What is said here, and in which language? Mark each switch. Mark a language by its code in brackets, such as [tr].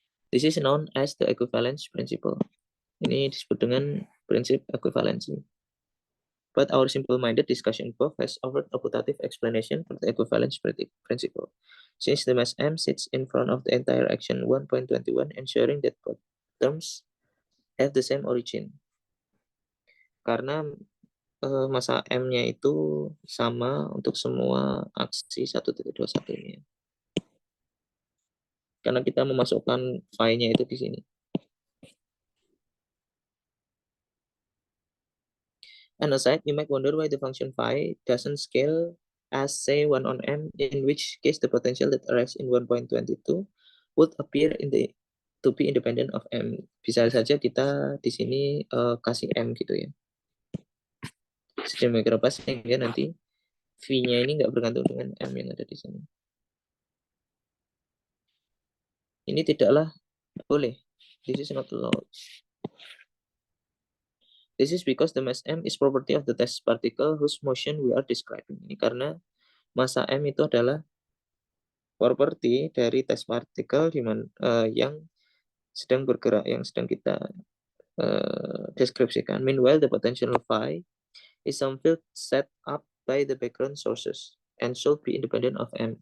[en] This is known as the equivalence principle. [id] Ini disebut dengan prinsip ekuivalensi. [en] But our simple-minded discussion above has offered a putative explanation for the equivalence principle. Since the mass m sits in front of the entire action 1.21, ensuring that both terms have the same origin. [id] Karena massa m-nya itu sama untuk semua aksi 1.21 ini. Karena kita memasukkan phi-nya itu di sini. [en] And aside, you might wonder why the function phi doesn't scale as say 1 on m, in which case the potential that arrives in 1.22 would appear to be independent of m. [id] Bisa saja kita di sini kasih m gitu ya. Sedemikian rupa sehingga nanti v-nya ini nggak bergantung dengan m yang ada di sini. Ini tidaklah boleh. [en] This is not allowed. This is because the mass m is property of the test particle whose motion we are describing. [id] Ini karena massa m itu adalah properti dari test particle yang sedang bergerak, yang sedang kita deskripsikan. [en] Meanwhile, the potential phi is some field set up by the background sources and should be independent of m.